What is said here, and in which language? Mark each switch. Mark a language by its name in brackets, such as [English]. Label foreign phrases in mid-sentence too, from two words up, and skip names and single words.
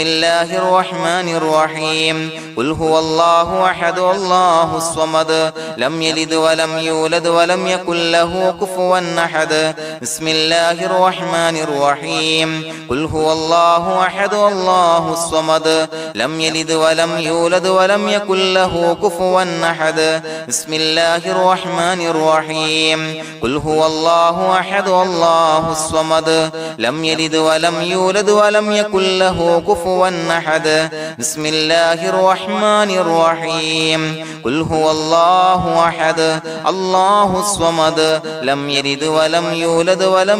[Arabic] الله الرحمن الرحيم قل هو الله أحد الله الصمد لم يلد ولم يولد ولم يكن له كفوا أحد بسم الله الرحمن الرحيم قل هو الله أحد الله الصمد لم يلد ولم يولد ولم يكن له كفوا أحد بسم الله الرحمن الرحيم قل هو الله أحد الله الله الصمد لم يلد ولم يولد ولم يكن له كفوا أحد بسم الله الرحمن الرحيم قل هو الله أحد الله الصمد لم يلد ولم يولد ولم